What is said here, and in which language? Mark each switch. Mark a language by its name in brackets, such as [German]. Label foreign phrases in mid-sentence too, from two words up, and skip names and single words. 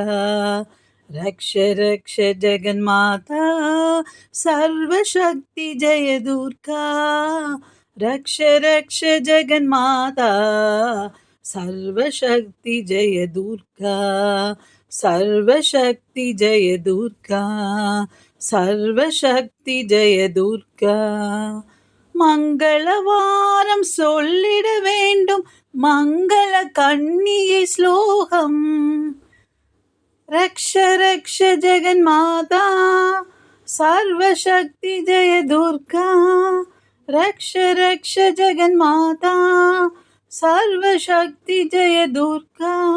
[Sanskrit] रक्ष रक्ष जगन्माता सर्वशक्ति जय दुर्गा। रक्ष रक्ष जगन्माता सर्वशक्ति जय दुर्गा। सर्वशक्ति जय दुर्गा। सर्वशक्ति जय दुर्गा। [Tamil] மங்களவாரம் சொல்லிட வேண்டும் மங்கள கண்ணியை ஸ்லோகம். [Sanskrit] रक्ष रक्ष जगन्माता सर्वशक्ति जय दुर्गा. रक्ष रक्ष जगन्माता सर्वशक्ति जय दुर्गा.